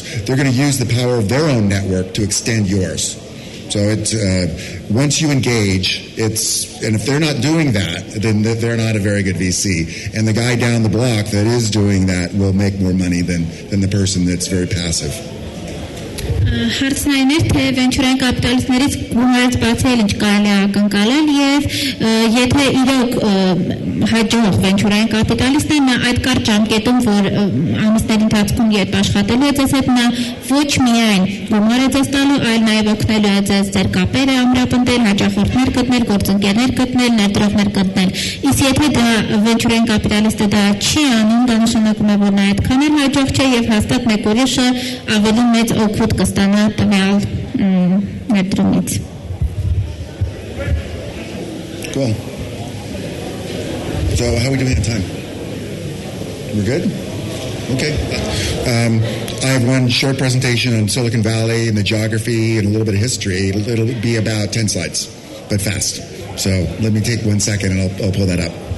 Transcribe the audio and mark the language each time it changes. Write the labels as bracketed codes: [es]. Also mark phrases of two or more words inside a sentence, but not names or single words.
[en] They're going to use the power of their own network to extend yours. So it's once you engage, and if they're not doing that, then they're not a very good VC. And the guy down the block that is doing that will make more money than the person that's very passive. [hy] Հարցն այն է, թե վենչուրային կապիտալիստներից գումարից բացի ինչ կարելի է ակնկալել եւ եթե իրոք հաջող վենչուրային կապիտալիստն է, նա այդ կարճ ժամկետում, որ ամիսների ընթացքում երբ աշխատելու է ձեզ հետ, նա ոչ միայն գումար է ձեզ տալու, այլ նաեւ օգնելու է ձեզ ձեր կապերը ամրապնդել, հաճախորդներ գտնել, գործընկերներ գտնել, ներդրողներ գտնել։ Իսկ եթե դա վենչուրային կապիտալիստը դա չի անում, դա նշանակում է, որ նա այդքան էլ հաջող չէ եւ հաստատ մեկ ուրիշը ավելի մեծ օգուտ կստանա տվյալ ներդրումից։ [en] Cool. So how are we doing on time? We're good? Okay. I have one short presentation on Silicon Valley and the geography and a little bit of history. It'll be about 10 slides. but fast. So let me take 1 second and I'll pull that up.